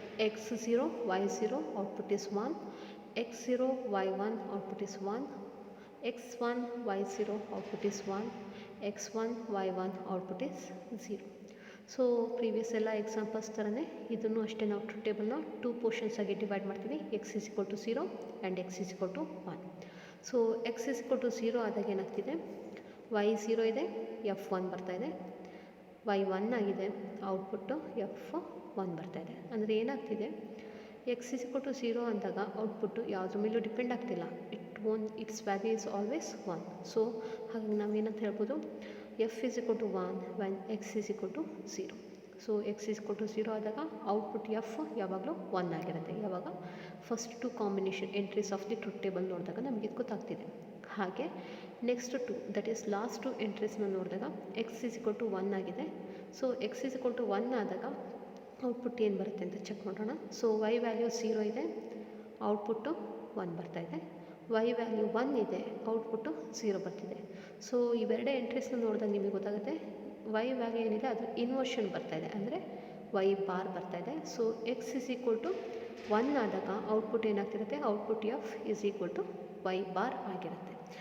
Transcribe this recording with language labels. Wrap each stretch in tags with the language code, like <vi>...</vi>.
<en>x0 y0 output is 1, x0 y1 output is 1, x1 y0 output is 1, x1 y1 output is 0.</en> <kn>So previous ಎಲ್ಲ examples ಥರನೇ ಇದನ್ನು ಅಷ್ಟೇ ನಾವು truth ಟೇಬಲ್ನ 2 portions ಆಗಿ ಡಿವೈಡ್ ಮಾಡ್ತೀವಿ.</kn> <en>x is equal to 0 and x is equal to 1.</en> <kn>So</kn> <en>x is equal to 0</en> <kn>ಆದಾಗ ಏನಾಗ್ತಿದೆ, y 0 ಇದೆ, f1 ಬರ್ತಾ ಇದೆ, y 1 ಆಗಿದೆ, ಔಟ್ಪುಟ್ಟು f1 ಬರ್ತಾ ಇದೆ. ಅಂದರೆ ಏನಾಗ್ತಿದೆ,</kn> <en>x is equal to 0</en> <kn>ಅಂದಾಗ ಔಟ್ಪುಟ್ಟು ಯಾವುದ್ರ ಮೇಲೂ ಡಿಪೆಂಡ್ ಆಗ್ತಿಲ್ಲ.</kn> <en>Its value is always 1.</en> <kn>So ಹಾಗಾಗಿ ನಾವೇನಂತ ಹೇಳ್ಬೋದು,</kn> <en>f is equal to 1 when x is equal to 0.</en> <kn>So</kn> <en>x is equal to 0</en> <kn>ಆದಾಗ ಔಟ್ಪುಟ್ f ಯಾವಾಗಲೂ 1 ಆಗಿರುತ್ತೆ. ಯಾವಾಗ first 2 combination entries of the truth table ನೋಡಿದಾಗ ನಮಗೆ ಇದು ಗೊತ್ತಾಗ್ತಿದೆ. ಹಾಗೆ ನೆಕ್ಸ್ಟ್ 2 ದಟ್ ಈಸ್ ಲಾಸ್ಟ್ 2 ಎಂಟ್ರೀಸ್ನ ನೋಡಿದಾಗ</kn> <en>x is equal to 1</en> <kn>ಆಗಿದೆ. So</kn> <en>x is equal to 1</en> <kn>ಆದಾಗ ಔಟ್ಪುಟ್ ಏನು ಬರುತ್ತೆ ಅಂತ ಚೆಕ್ ಮಾಡೋಣ. ಸೊ y ವ್ಯಾಲ್ಯೂ 0 ಇದೆ, ಔಟ್ಪುಟ್ಟು 1 ಬರ್ತಾಯಿದೆ. y ವ್ಯಾಲ್ಯೂ 1 ಇದೆ, ಔಟ್ಪುಟ್ಟು 0 ಬರ್ತಿದೆ. ಸೊ ಇವೆರಡೇ ಎಂಟ್ರೀಸ್ನ ನೋಡಿದಾಗ ನಿಮಗೆ ಗೊತ್ತಾಗುತ್ತೆ y ವ್ಯಾಲ್ಯೂ ಏನಿದೆ ಅದು ಇನ್ವರ್ಷನ್ ಬರ್ತಾಯಿದೆ, ಅಂದರೆ y ಬಾರ್ ಬರ್ತಾಯಿದೆ. So</kn> <en>x is equal to 1</en> <kn>ಆದಾಗ output ಏನಾಗ್ತಿರುತ್ತೆ, output</kn> <en>f is equal to y</en> <kn>bar ಆಗಿರುತ್ತೆ.</kn>